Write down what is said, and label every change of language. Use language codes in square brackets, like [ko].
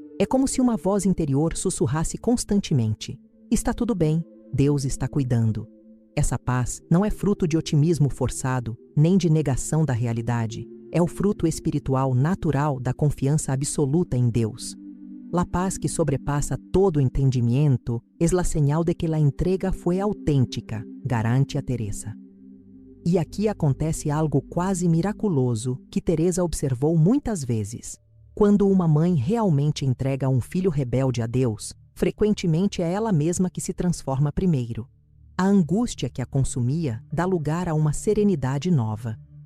[pt] É como se uma voz interior sussurrasse constantemente: está tudo bem, Deus está cuidando. Essa paz não é fruto de otimismo forçado, nem de negação da realidade. É o fruto espiritual natural da confiança absoluta em Deus. [es] La paz que sobrepassa todo entendimiento es la señal de que la entrega fue auténtica, [pt] garante a Teresa. E aqui acontece algo quase miraculoso que Teresa observou muitas vezes. Quando uma mãe realmente entrega um filho rebelde a Deus, frequentemente é ela mesma que se transforma primeiro. A angústia que a consumia dá lugar a uma serenidade nova.